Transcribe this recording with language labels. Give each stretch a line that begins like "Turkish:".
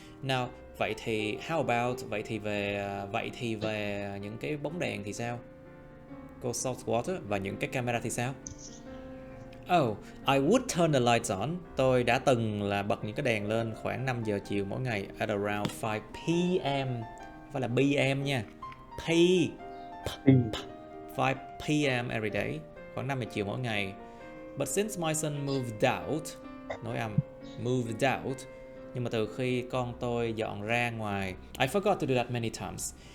English: Now,
Vietnamese: vậy thì
English: how about
Vietnamese: vậy thì về những cái bóng đèn thì sao? Cô Saltwater và những cái camera thì sao?
English: Oh, I would turn the lights on.
Vietnamese: Tôi đã từng là bật những cái đèn lên khoảng 5 giờ chiều mỗi ngày
English: at around 5 p.m.
Vietnamese: Phải là p.m. nha.
English: P. 5 p.m. every day.
Vietnamese: Khoảng 5 giờ chiều mỗi ngày.
English: But since my son moved out,
Vietnamese: nói âm,
English: moved out,
Vietnamese: nhưng mà từ khi con tôi dọn ra ngoài,
English: I forgot to do that many times.